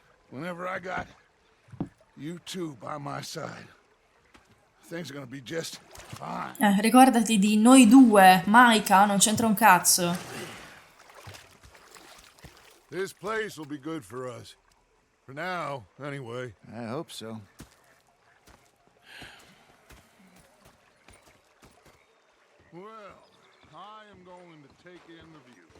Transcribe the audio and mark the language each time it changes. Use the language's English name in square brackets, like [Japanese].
[English] Whenever I got you two by my side, things are gonna be just fine. [Italian] Ricordati di noi due. Maika, non c'entra un cazzo. [English] This place will be good for us. For now, anyway. I hope so. Well, I am going to take in the view.